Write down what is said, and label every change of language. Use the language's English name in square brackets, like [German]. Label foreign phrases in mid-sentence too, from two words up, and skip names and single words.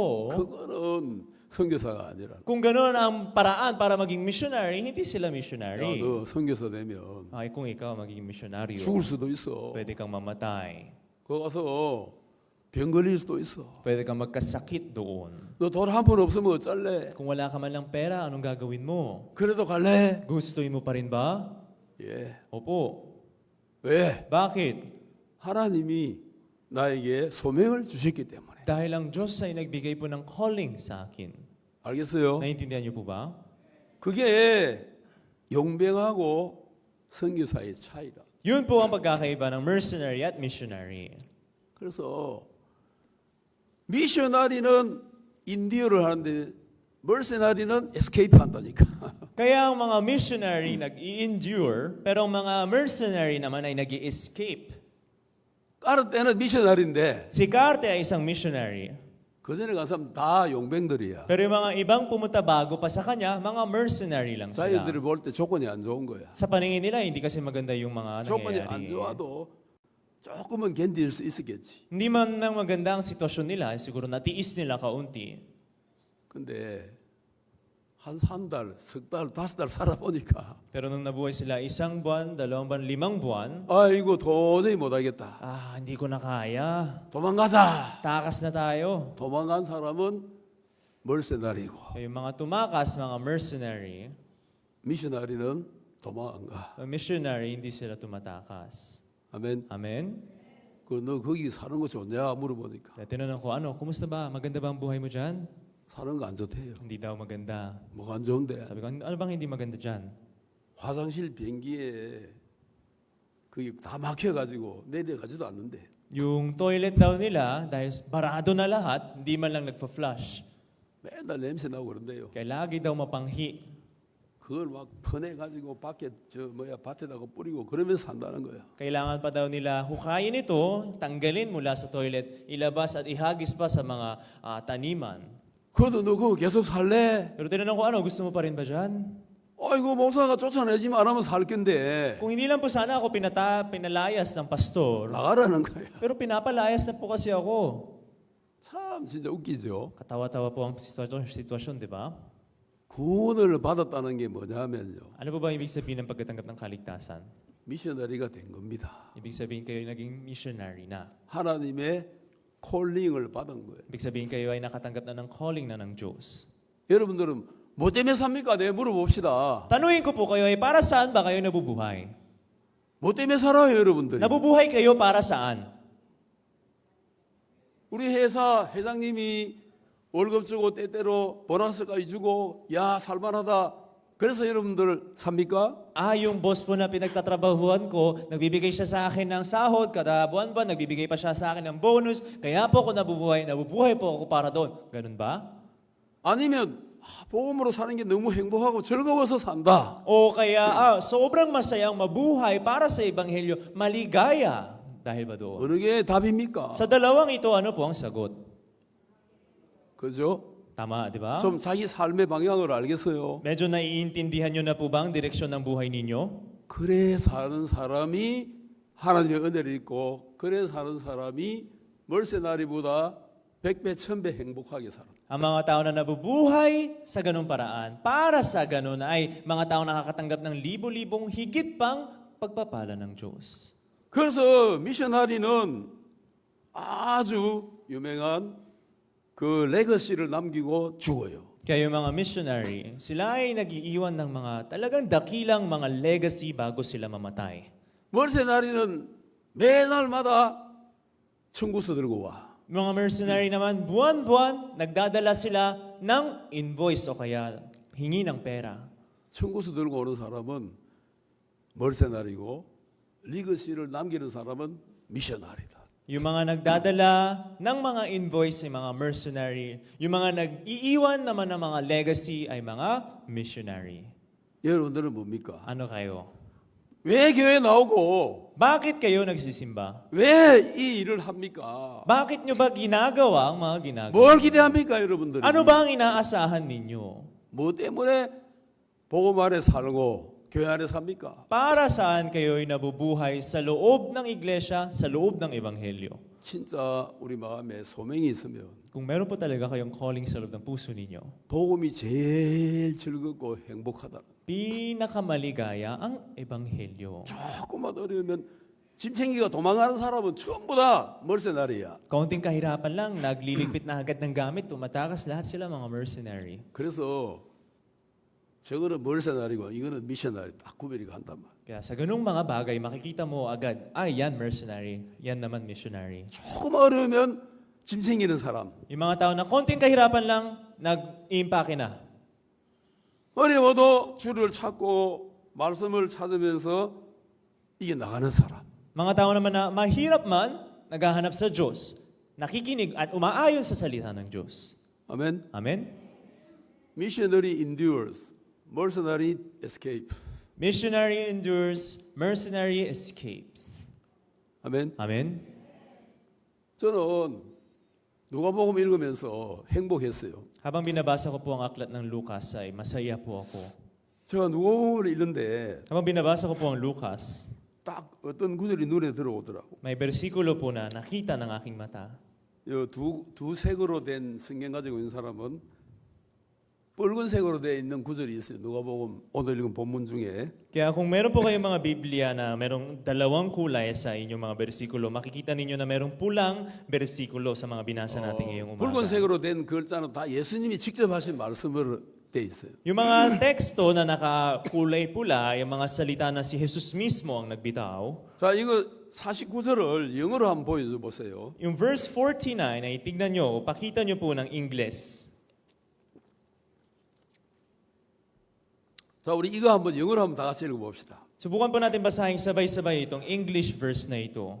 [Korean] 그거는 선교사가 아니라. [Filipino] Kung gano'n ang paraan para maging missionary, hindi sila [Korean] 야, [Filipino] missionary. [Korean] 너 선교사 되면 [Filipino] Ay, kung ikaw magiging missionary, [Korean] 죽을 수도 있어. [Filipino] pwede kang mamatay. [Korean] 거기 가서 병 걸릴 수도 있어. [Filipino] Pwede kang magkasakit doon. [Korean] 너 돈 한 푼 없으면 어쩔래? [Filipino] Kung wala ka man lang pera, anong gagawin mo? [Korean] 그래도 갈래? [Filipino] Gustuin mo pa rin ba? [Korean] 예. [Filipino] Opo. [Korean] 왜? [Filipino] Bakit? [Korean] 하나님이 나에게 소명을 주셨기 때문에. [Filipino] Dahil ang Diyos ay nagbigay po ng calling sa akin. [Korean] 알겠어요? [Filipino] Naintindihan niyo po ba? [Korean] 그게 용병하고 선교사의 차이다. [Filipino] Yun po ang pagkakaiba ng mercenary at missionary. [Korean] 그래서 미셔나리는 인디어를 하는데 멀세나리는 에스케이프 한다니까. [Filipino] Kaya ang mga missionary nag-i-endure, pero ang mga mercenary naman ay nag-i-escape. [Korean] 까르 때는 미셔나리인데 [Filipino] Si Carte ay isang missionary. [Korean] 그 전에 간 사람 다 용병들이야. [Filipino] Pero yung mga ibang pumunta bago pa sa kanya, mga mercenary lang sila. [Korean] 자기들이 볼 때 조건이 안 좋은 거야. [Filipino] Sa paningin nila, hindi kasi maganda yung mga [Korean] 조건이 안 [Filipino] nangyayari. [Korean] 좋아도 조금은 견딜 수 있었겠지. [Filipino] Hindi man nang maganda ang sitwasyon nila, siguro natiis nila kaunti. [Korean] 근데 한 달, 석 달, 다섯 달 살아보니까 [Filipino] Pero nung nabuhay sila 1 buwan, 2 buwan, 5 buwan, [Korean] 아이고 도저히 못하겠다. [Filipino] hindi ko na kaya. [Korean] 도망가자. [Filipino] Takas na tayo. [Korean] 도망간 사람은 멀세나리고 [Filipino] Yung mga tumakas, mga mercenary, [Korean] 미셔나리는 도망 안 가. [Filipino] missionary, hindi sila tumatakas. [Korean] 아멘. [Filipino] Amen? [Korean] 그 너 거기 사는 거 좋냐 물어보니까 [Filipino] Kaya tinanong ko, kumusta ba? Maganda ba ang buhay mo dyan? [Korean] 사는 거 안 좋대요. [Filipino] Hindi daw maganda. [Korean] 뭐가 안 좋은데 [Filipino] Sabi ko, ano bang hindi maganda dyan? [Korean] 화장실 변기에 그게 다 막혀가지고 내려가지도 않는데 [Filipino] Yung toilet daw nila, dahil barado na lahat, hindi man lang nagpa-flush. [Korean] 맨날 냄새 나고 그런데요. [Filipino] Kaya lagi daw mapanghi. [Korean] 그걸 막 퍼내가지고 밖에 밭에다가 뿌리고 그러면서 산다는 거야. [Filipino] Kailangan pa daw nila hukayin ito, tanggalin mula sa toilet, ilabas at ihagis pa sa mga taniman. [Korean] 그래도 너 그거 계속 살래? [Filipino] Pero tinanong ko, gusto mo pa rin ba dyan? [Korean] 아이고 목사가 쫓아내지만 안 하면 살 건데 [Filipino] Kung hindi lang po sana ako pinalayas ng pastor, [Korean] 나가라는 거야. [Filipino] pero pinapalayas na po kasi ako. [Korean] 참 진짜 웃기죠. [Filipino] Katawa-tawa po ang sitwasyon, di ba? [Korean] 구원을 받았다는 게 뭐냐면요. [Filipino] Ano po ba ibig sabihin ng pagkatanggap ng kaligtasan? [Korean] 미셔너리가 된 겁니다. [Filipino] Ibig sabihin kayo naging missionary na. [Korean] 하나님의 콜링을 받은 거예요. [Filipino] Ibig sabihin kayo ay nakatanggap na ng calling na ng Diyos. [Korean] 여러분들은 뭐 때문에 삽니까? 내 물어봅시다. [Filipino] Tanungin ko po kayo ay para saan ba kayo nabubuhay? [Korean] 뭐 때문에 살아요, 여러분들이? [Filipino] Nabubuhay kayo para saan? [Korean] 우리 회사 회장님이 월급 주고 때때로 보너스까지 주고 야 살만하다. 그래서 여러분들 삽니까? [Filipino] Yung boss po na pinagtatrabahuan ko, nagbibigay siya sa akin ng sahod, kada buwan-buwan, nagbibigay pa siya sa akin ng bonus, kaya po ako nabubuhay po ako para doon. Ganun ba? [Korean] 아니면 복음으로 사는 게 너무 행복하고 즐거워서 산다. [Filipino] O kaya, sobrang masayang mabuhay para sa Ebanghelyo, maligaya. Dahil ba doon? [Korean] 어느 게 답입니까? [Filipino] Sa dalawang ito, ano po ang sagot? [Korean] 그죠? [Filipino] Tama, di ba? [Korean] 좀 자기 삶의 방향을 알겠어요. [Filipino] Medyo naiintindihan nyo na po ba ang direksyon ng buhay ninyo? [Korean] 그래 사는 사람이 하나님의 은혜를 입고 그래 사는 사람이 멀세나리보다 100배, 1000배 행복하게 살아. [Filipino] Ang mga tao na nabubuhay sa ganung paraan, para sa ganun ay mga tao nakakatanggap ng libo-libong higit pang pagpapala ng Diyos. [Korean] 그래서 미셔나리는 아주 유명한 그 레거시를 남기고 죽어요. [Filipino] Kaya yung mga missionary, sila ay nag-iiwan ng mga talagang dakilang mga legacy bago sila mamatay. [Korean] 머세나리는 매날마다 청구서 들고 와. [Filipino] Mga mercenary naman, buwan-buwan, nagdadala sila ng invoice o kaya hingi ng pera. [Korean] 청구서 들고 오는 사람은 머세나리고 리거시를 남기는 사람은 미셔나리다. [Filipino] Yung mga nagdadala ng mga invoice ay mga mercenary. Yung mga nag-iiwan naman ng mga legacy ay mga missionary. [Korean] 여러분들은 뭡니까? [Filipino] Ano kayo? [Korean] 왜 교회 나오고 [Filipino] Bakit kayo nagsisimba? [Korean] 왜 이 일을 합니까? [Filipino] Bakit nyo ba ginagawa ang mga ginagawa? [Korean] 뭘 기대합니까, 여러분들이? [Filipino] Ano ba ang inaasahan ninyo? [Korean] 뭐 때문에 복음 안에 살고 교회 안에 삽니까? [Filipino] Para saan kayo'y nabubuhay sa loob ng iglesia, sa loob ng ebanghelyo? [Korean] 진짜 우리 마음에 소명이 있으면 [Filipino] Kung meron po talaga kayong calling sa loob ng puso ninyo, [Korean] 복음이 제일 즐겁고 행복하다. [Filipino] pinakamaligaya ang ebanghelyo. [Korean] 조금만 어려우면 짐 챙기가 도망가는 사람은 전부 다 멀세나리야. [Filipino] Kaunting kahirapan lang, nagliligpit na agad ng gamit, tumatakas lahat sila mga mercenary. [Korean] 그래서 저거는 멀세나리고 이거는 미셔나리 딱 구별이 간단 말이야. [Filipino] Kaya sa ganung mga bagay, makikita mo agad, ay yan mercenary, yan naman missionary. [Korean] 조금 어려우면 짐 챙기는 사람. [Filipino] Yung mga tao na konting kahirapan lang, nag-impake na. [Korean] 어려워도 주를 찾고 말씀을 찾으면서 이게 나가는 사람. [Filipino] Mga tao naman na mahirap man, naghahanap sa Diyos, nakikinig at umaayon sa salita ng Diyos. [Korean] 아멘. [Filipino] Amen? [English] Missionary endures, mercenary escape. Missionary endures, mercenary escapes. [Korean] 아멘. [Filipino] Amen? [Korean] 저는 누가복음 읽으면서 행복했어요. [Filipino] Habang binabasa ko po ang aklat ng Lucas ay masaya po ako. [Korean] 제가 누가복음을 읽는데 [Filipino] Habang binabasa ko po ang Lucas, [Korean] 딱 어떤 구절이 눈에 들어오더라고. [Filipino] may bersikulo po na nakita ng aking mata. [Korean] 두 색으로 된 성경 가지고 있는 사람은 붉은색으로 되어 있는 구절이 있어요. 누가복음 오늘 읽은 본문 중에. [Filipino] Kaya kung meron po kayong mga Biblia na merong dalawang kulay sa inyong mga bersikulo, makikita ninyo na merong pulang bersikulo sa mga binasa natin ngayong umaga. [Korean] 붉은색으로 된 글자는 다 예수님이 직접 하신 말씀으로 돼 있어요. [Filipino] Yung mga teksto na nakakulay pula, yung mga salita na si Jesus mismo ang nagbitaw, [Korean] 자, 이거 49절을 영어로 한번 보여줘 보세요. [Filipino] yung verse 49 ay tignan nyo, pakita nyo po ng Ingles. [Korean] 자, 우리 이거 한번 영어로 한번 다 같이 읽어봅시다. [Filipino] Subukan po natin basahin sabay-sabay itong [English] English verse [Filipino] na ito.